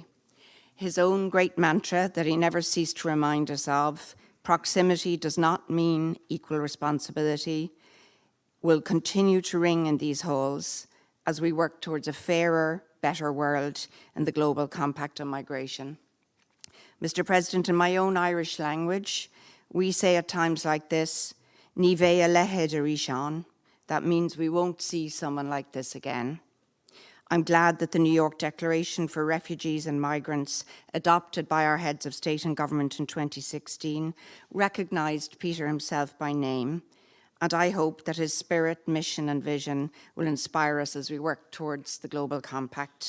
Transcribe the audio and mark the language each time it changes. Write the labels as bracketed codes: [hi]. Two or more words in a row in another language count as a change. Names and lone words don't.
[en] His own great mantra that he never ceased to remind us of, proximity does not mean equal responsibility, will continue to ring in these halls as we work towards a fairer, better world in the global compact on migration. Mr. President, in my own Irish language, we say at times like this, [ga] Ní bheidh a leithéid a rís ann. [en] That means we won't see someone like this again. I'm glad that the New York Declaration for Refugees and Migrants, adopted by our heads of state and government in 2016, recognised Peter himself by name, and I hope that his spirit, mission and vision will inspire us as we work towards the Global Compact.